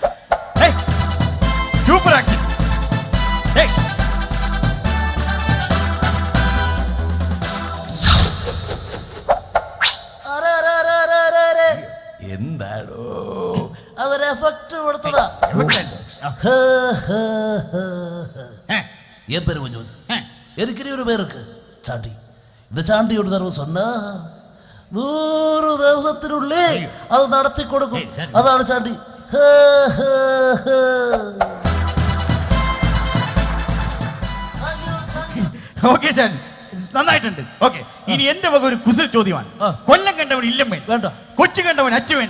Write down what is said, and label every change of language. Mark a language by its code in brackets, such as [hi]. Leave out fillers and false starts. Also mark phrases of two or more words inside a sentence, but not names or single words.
[ml] സൂപ്പർ ആക്ഷൻ. എന്താടോ അതൊരു എഫക്ട് കൊടുത്തതാ. [ta] என் பேரு கொஞ்சம் எனக்கு ஒரு பேர் இருக்கு சாண்டி. இந்த சாண்டியோட தரவு சொன்னா [ml] 100 ദിവസത്തിനുള്ളിൽ അത് നടത്തി കൊടുക്കും. അതാണ് ചാണ്ടി. ഓക്കെ സാർ, നന്നായിട്ടുണ്ട്. ഓക്കെ, ഇനി എന്റെ വക ഒരു കുസൽ ചോദ്യമാണ്. കൊല്ലം കണ്ടവൻ ഇല്ലം വേണ്ട, കൊച്ചു കണ്ടവൻ അച്ചു വേണ്ട.